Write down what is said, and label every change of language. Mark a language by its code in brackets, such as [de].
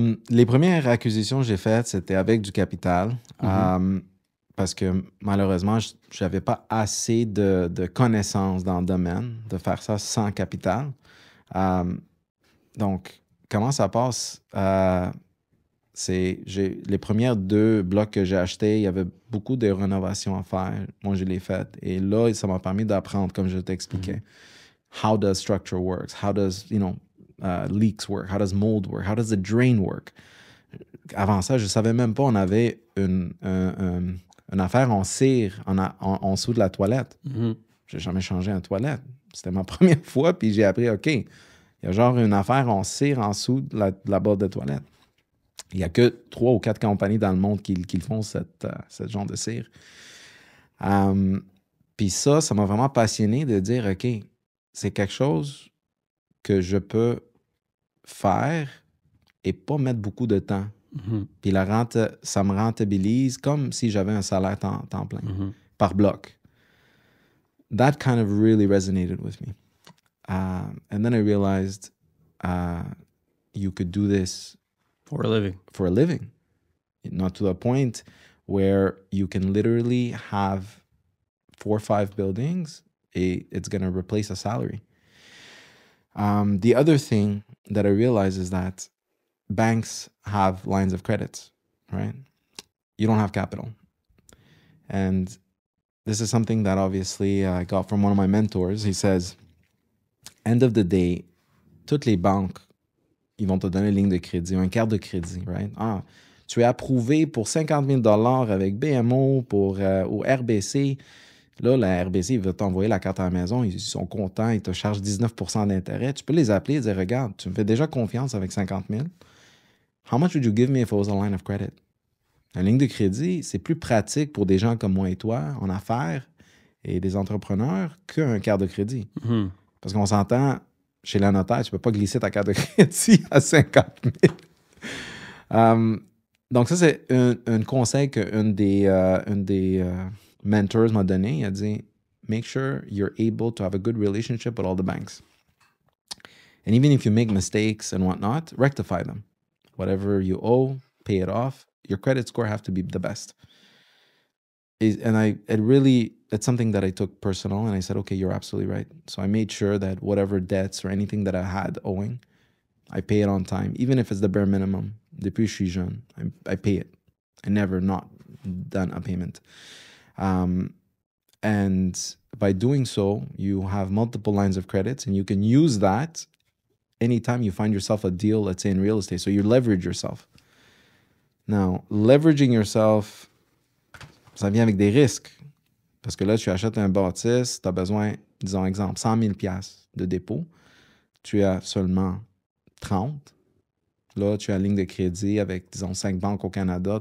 [fr] Les premières acquisitions que j'ai faites, c'était avec du capital. Parce que malheureusement, je n'avais pas assez de connaissances dans le domaine de faire ça sans capital. Donc, comment ça passe? Les premières 2 blocs que j'ai achetés, il y avait beaucoup de rénovations à faire. Moi, je l'ai faites. Et là, ça m'a permis d'apprendre, comme je t'expliquais. [en] How does structure work? How does, leaks work? How does mold work? How does the drain work? [fr] Avant ça, je ne savais même pas on avait une affaire en cire en dessous de la toilette. J'ai jamais changé une toilette. C'était ma première fois, puis j'ai appris, OK, il y a genre une affaire en cire en dessous de la borde de toilette. Il n'y a que 3 ou 4 compagnies dans le monde qui font cette genre de cire. Puis ça m'a vraiment passionné de dire, OK, c'est quelque chose que je peux faire et pas mettre beaucoup de temps. Puis ça me rentabilise comme si j'avais un salaire temps plein, par bloc. [en] That kind of really resonated with me. And then I realized you could do this For a living. Not to the point where you can literally have 4 or 5 buildings. It's going to replace a salary. The other thing that I realized is that banks have lines of credit, right? You don't have capital. And this is something that obviously I got from one of my mentors. He says, end of the day, [fr] toutes les banques, ils vont te donner une ligne de crédit, une carte de crédit, right? Tu es approuvé pour 50 000 $ avec BMO au RBC. Là, la RBC, il va t'envoyer la carte à la maison. Ils sont contents. Ils te chargent 19 % d'intérêt. Tu peux les appeler et dire, regarde, tu me fais déjà confiance avec 50 000. [en] How much would you give me if it was a line of credit? [fr] La ligne de crédit, c'est plus pratique pour des gens comme moi et toi, en affaires et des entrepreneurs, qu'un carte de crédit. Parce qu'on s'entend, chez la notaire, tu ne peux pas glisser ta carte de crédit à 50 000. Donc ça, c'est un conseil qu'un des mentors m'a donné. Il a dit, [en] make sure you're able to have a good relationship with all the banks. And even if you make mistakes and whatnot, rectify them. Whatever you owe, pay it off. Your credit score have to be the best. It's something that I took personal, and I said, okay, you're absolutely right. So I made sure that whatever debts or anything that I had owing, I pay it on time, even if it's the bare minimum. [fr] Depuis que je suis jeune, [en] I pay it. I never not done a payment. And by doing so, you have multiple lines of credits, and you can use that anytime you find yourself a deal, let's say in real estate. So you leverage yourself. Now, leveraging yourself, [fr] ça vient avec des risques. Parce que là, tu achètes un bâtisse, tu as besoin, disons exemple, 100 000 $ de dépôt. Tu as seulement 30. Là, tu as une ligne de crédit avec, disons, 5 banques au Canada.